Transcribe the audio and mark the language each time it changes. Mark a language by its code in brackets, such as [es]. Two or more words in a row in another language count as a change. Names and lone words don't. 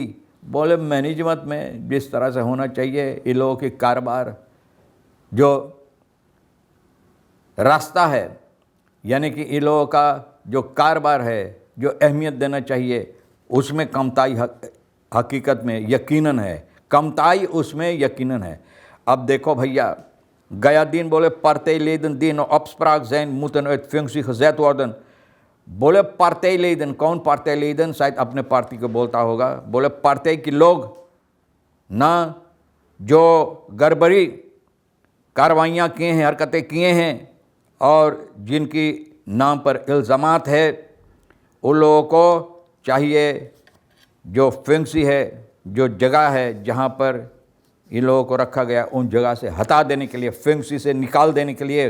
[hns] बोले मैनेजमेंट में जिस तरह से होना चाहिए, ये लोगों के कारोबार जो रास्ता है, यानी कि इन लोगों का जो कारोबार है, जो अहमियत देना चाहिए, उसमें कमताई हकीकत में यकीनन है, कमताई उसमें यकीनन है। अब देखो भैया, गया दिन बोले [nl] partij leden die in opspraak zijn moeten uit functie gezet worden। बोले partij leden, कौन partij leden? [hns] शायद अपने पार्टी को बोलता होगा। बोले partij के लोग ना जो गड़बड़ी कार्रवाइयाँ किए हैं, हरकतें किए हैं और जिनकी नाम पर इल्ज़ामात है, उन लोगों को चाहिए जो फंक्सी है, जो जगह है जहाँ पर इन लोगों को रखा गया, उन जगह से हटा देने के लिए, फंक्सी से निकाल देने के लिए।